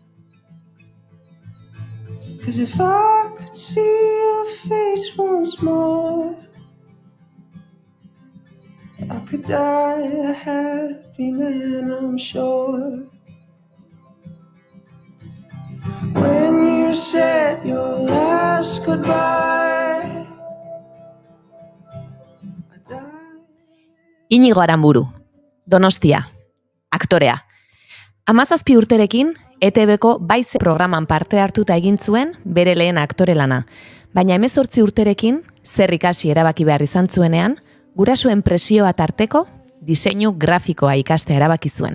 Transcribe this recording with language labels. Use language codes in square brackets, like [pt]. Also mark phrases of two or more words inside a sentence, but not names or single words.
[en] 'Cause if I could see your face once more, I could die a happy man, I'm sure. When you said your last goodbye, I died. [eu] Inigo Aranburu, Donostia, aktorea. 17 urterekin, ETB-ko Baize programan parte hartuta egin zuen bere lehen aktore lana. Baina 18 urterekin, zer ikasi erabaki behar izan zuenean, gurasoen presioa tarteko, diseinu grafikoa ikastea erabaki zuen.